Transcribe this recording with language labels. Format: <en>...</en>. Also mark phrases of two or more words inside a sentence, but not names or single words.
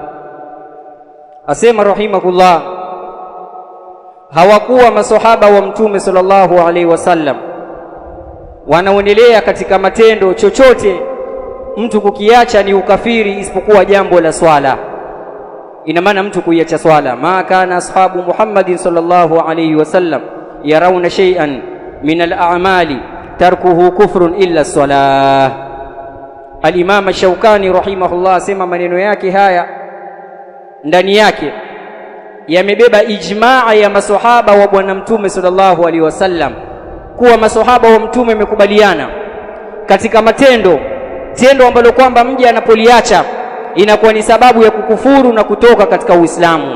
<sw>Asema rahimahullah, hawakuwa masahaba wa mtume</sw> <ar>صلى الله عليه وسلم</ar> <sw>wanaonelea katika matendo chochote mtu kukiacha ni ukafiri isipokuwa jambo la swala. Ina maana mtu kuiacha swala,</sw> <ar>ما كان أصحاب محمد صلى الله عليه وسلم يرون شيئا من الأعمال تركه كفر إلا الصلاة.</ar> <sw>Al-Imam Ash-Shawkani rahimahullah asema maneno yake haya ndani yake yamebeba ijmaa ya maswahaba wa bwana mtume</sw> <ar>صلى الله عليه وسلم,</ar> <sw>kuwa maswahaba wa mtume wamekubaliana katika tendo ambalo kwamba mja anapoliacha inakuwa ni sababu ya kukufuru na kutoka katika Uislamu.</sw>